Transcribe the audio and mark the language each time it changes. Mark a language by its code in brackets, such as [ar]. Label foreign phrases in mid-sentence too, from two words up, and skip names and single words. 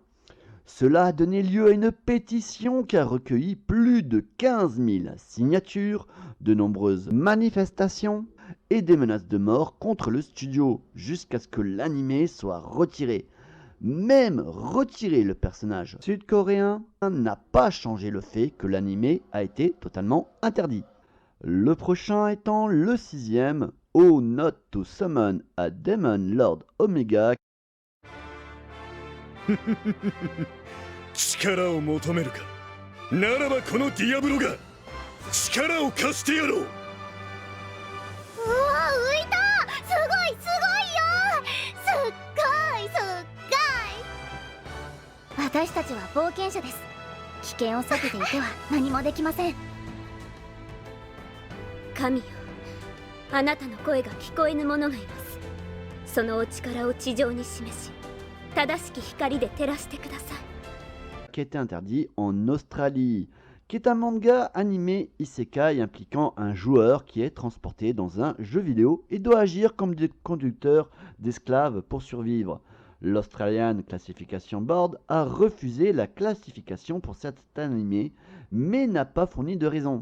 [fr] Cela a donné lieu à une pétition qui a recueilli plus de 15 000 signatures, de nombreuses manifestations et des menaces de mort contre le studio, jusqu'à ce que l'animé soit retiré. Même retirer le personnage sud-coréen n'a pas changé le fait que l'animé a été totalement interdit. Le prochain étant le 6e, [en] Oh Not to Summon a Demon Lord Omega. [ja] 力を求めるか。ならばこのディアブロが力を貸してやろう。うわ、浮いた。すごいすごいよ。すっごいすっごい。私たちは冒険者です。危険を避けていては何もできません。神よ、あなたの声が聞こえぬ者がいます。そのお力を地上に示し、正しき光で照らしてください。 [fr] Qui a été interdit en Australie, qui est un manga animé isekai impliquant un joueur qui est transporté dans un jeu vidéo et doit agir comme des conducteurs d'esclaves pour survivre. L'Australian Classification Board a refusé la classification pour cet animé, mais n'a pas fourni de raison.